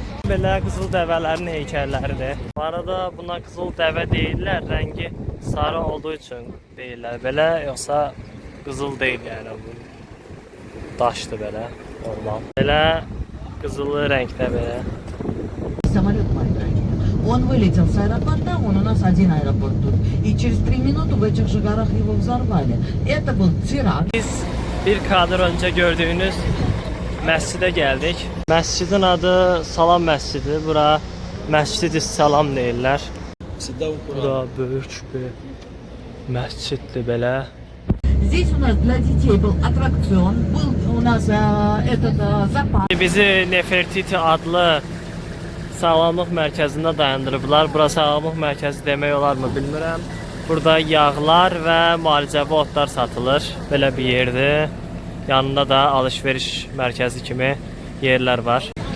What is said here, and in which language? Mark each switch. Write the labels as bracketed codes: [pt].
[az] Belə qızıl dəvələrin heykəlləridir. Bu arada buna qızıl dəvə deyirlər, rəngi sarı olduğu üçün deyirlər belə, yoxsa qızıl deyil yəni bu. Daşdır belə, normal. Belə qızılı rəngdə belə. [ru] Самолет маленький. Он вылетел с аэропорта, он у нас один аэропорт тут. И через 3 минуты в этих же горах его взорвали. Это был теракт. [az] Biz bir kadr öncə gördüyünüz məscidə gəldik. Məscidin adı Salam məscidi. Bura Məscid-i Salam deyirlər. Bura böyük bir məsciddir belə. [ru] Здесь у нас для детей был аттракцион, был у нас этот зоопарк. [az] Bizi Nefertiti adlı sağlamlıq mərkəzində dayandırıblar. Bura sağlamlıq mərkəzi demək olarmı bilmirəm. Burada yağlar və müalicəvi otlar satılır. Belə bir yerdir. Yanında da alış-veriş mərkəzi kimi yerlər var.